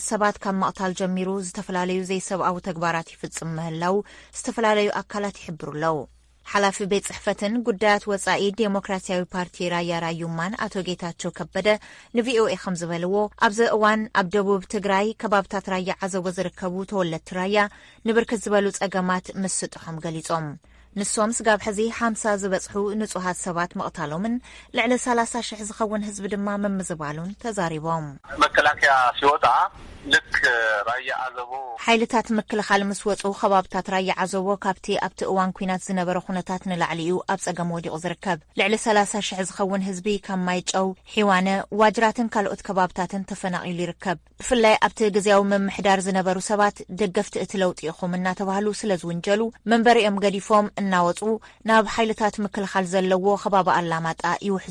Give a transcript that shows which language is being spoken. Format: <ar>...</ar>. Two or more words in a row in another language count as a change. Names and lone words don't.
<ti>ሰባት ካብ መቕታል ጀሚሩ ዝተፈላለዩ ዘይሰብኣዊ ተግባራት ይፍጽም ምህላው ዝተፈላለዩ ኣካላት ይሕብሩ ኣለው። ሓላፊ ቤት ጽሕፈትን ጉዳያት ወጻኢ ዴሞክራሲያዊ ፓርቲ ራያ ራዩማን ኣቶ ጌታቸው ከበደ ንቪኦኤ ከም ዝበልዎ ኣብዚ እዋን ኣብ ደቡብ ትግራይ ከባብታት ራያ ዓዘቦ ዝርከቡ ተወለድቲ ራያ ንብርክት ዝበሉ ጸገማት ምስጥሖም ገሊጾም። ንሶም ስጋብ ሕዚ 50 ዝበጽሑ ንጹሃት ሰባት መቕታሎምን ልዕሊ 30,000 ዝኸውን ህዝቢ ድማ መምዝባሉን ተዛሪቦም።</ti> <am>መከላከያ ሲወጣ ልክ ራያ ዓዘቦ</am> <ti>ሓይልታት ምክልኻል ምስ ወጹ ከባብታት ራያ ዓዘቦ ካብቲ ኣብቲ እዋን ኩናት ዝነበረ ኩነታት ንላዕሊ እዩ ኣብ ጸገም ወዲቑ ዝርከብ። ልዕሊ 30,000 ዝኸውን ህዝቢ ካብ ማይጨው፣ ሒዋነ፣ ዋጅራትን ካልኦት ከባብታትን ተፈናቒሉ ይርከብ። ብፍላይ ኣብቲ ግዝያዊ ምምሕዳር ዝነበሩ ሰባት ደገፍቲ እቲ ለውጢ ኢኹም እናተባህሉ ስለ ዝውንጀሉ መንበሪኦም ገዲፎም እናወጹ ናብ ሓይልታት ምክልኻል ዘለዎ ከባቢ ኣላማጣ ይውሕዙ</ti>